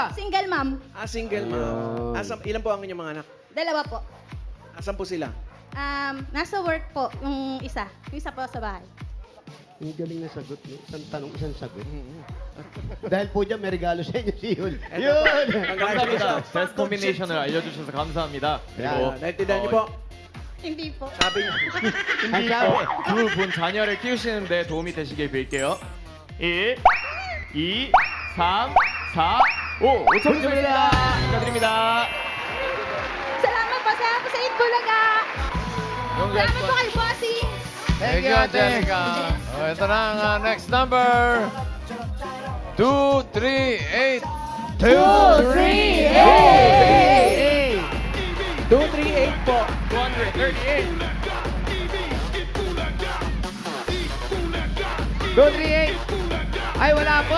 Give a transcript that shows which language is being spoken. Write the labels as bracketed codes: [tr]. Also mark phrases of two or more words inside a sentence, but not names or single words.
[en] Single mom. Single mom. [tl] Ilan po ang inyong mga anak? Dalawa po. Asan po sila? Nasa work po, yung isa. Yung isa po sa bahay. Ang galing na sagot, no? Isang tanong, isang sagot. Dahil po dyan, may regalo sa inyo si Yul. Yun! [ko] 감사합니다. 베스트 콤비네이션을 알려주셔서 감사합니다. 그리고 [tl] Naintindihan niyo po? Hindi po. Sabi niyo. Ang sabi. [ko] 두 분 자녀를 키우시는데 도움이 되시길 빌게요. 1, 2, 3, 4, 5. 5천 드립니다. 축하드립니다. [tl] Salamat po sa Itbulaga. Salamat po kay Bossy. [en] Thank you, [tl] Angelica. Ito na ang [en] next number. [tl] 238. 238! 238 po. 238! Ay, wala po!